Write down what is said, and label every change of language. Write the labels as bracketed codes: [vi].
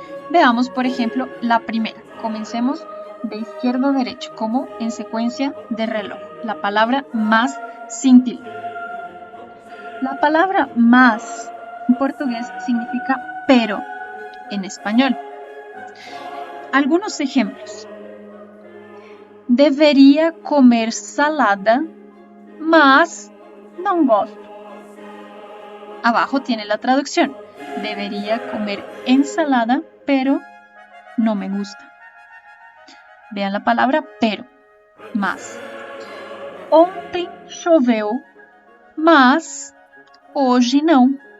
[es] Veamos, por ejemplo, la primera. Comencemos de izquierdo a derecho, como en secuencia de reloj. La palabra más sin tilde. La palabra más en portugués significa pero en español. Algunos ejemplos. [pt] Deveria comer salada, mas não gosto. [es] Abajo tiene la traducción. Debería comer ensalada, pero no me gusta. Vean la palabra pero, mas. [pt] Ontem choveu, mas hoje não.